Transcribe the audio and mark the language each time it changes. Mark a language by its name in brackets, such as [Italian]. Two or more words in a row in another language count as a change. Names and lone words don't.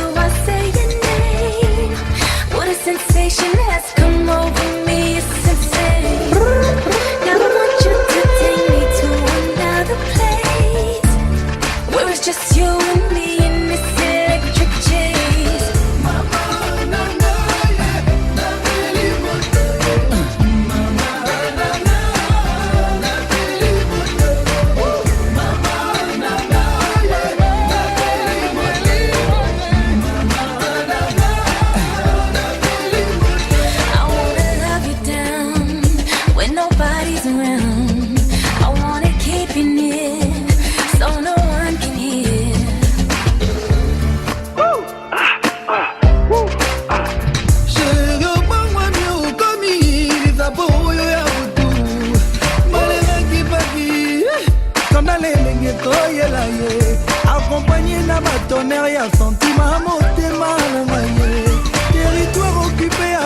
[English] I say your name. What a sensation has come over me, it's insane. Now I want you to take me to another place where it's just you and me in this electric chase. Mama, na na, na really want to. Mama, na na, na really want to. Mama, na na, na really want to. Mama, na na, na really want to. I wanna love you down when nobody's around. I wanna keep you near so no one can hear. [Lingala] Accompagné na batonnerre ya sentiment motema na ngaye [French] territoire occupé à